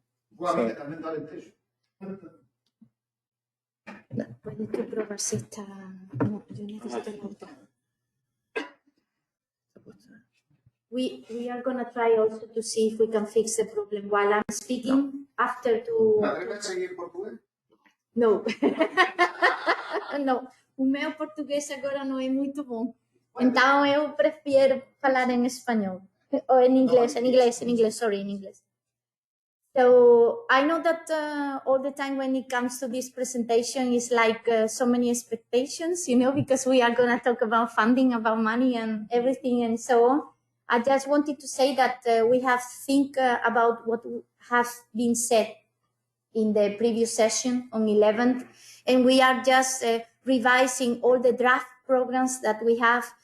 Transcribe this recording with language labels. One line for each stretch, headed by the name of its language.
Spanish: Igualmente, también da Alentejo. Puedes tú probar si está. No, yo necesito la otra.
English: We are gonna try also to see if we can fix the problem while I'm speaking. After to.
Spanish: ¿Atreves a seguir en portugués? No. No.
Portuguese: O meu português agora não é muito bom. Então eu prefiro falar em espanhol. Ou em inglês,
English: sorry, in English. So I know that all the time when it comes to this presentation is like so many expectations, because we are going to talk about funding, about money and everything and so on. I just wanted to say that we have to think about what has been said in the previous session on 11th, and we are just revising all the draft programs that we have.